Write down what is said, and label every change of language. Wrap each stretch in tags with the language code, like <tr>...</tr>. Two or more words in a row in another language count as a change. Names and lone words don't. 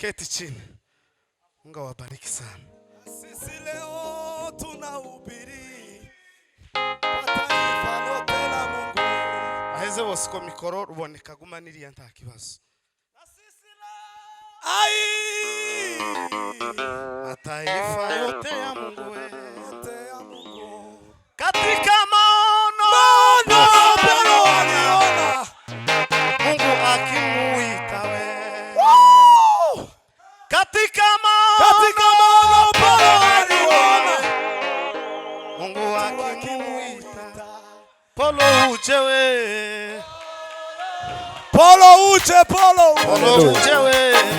<sw>chini. Mungu awabariki sana. Sisi leo tunahubiri kwa taifa lote la Mungu.</sw> <rn>Aheze bose ko mikoro ruboneka gumaniriya nta kibazo. Ai!</rn> <sw>Mataifa yote ya Mungu we. Yote ya Mungu. Katika maono Paulo aliona. Mungu akimuita we. Woo! Katika maono Paulo aliona. Mungu akimuita. Paulo uje we. Paulo uje. Paulo uje we.</sw>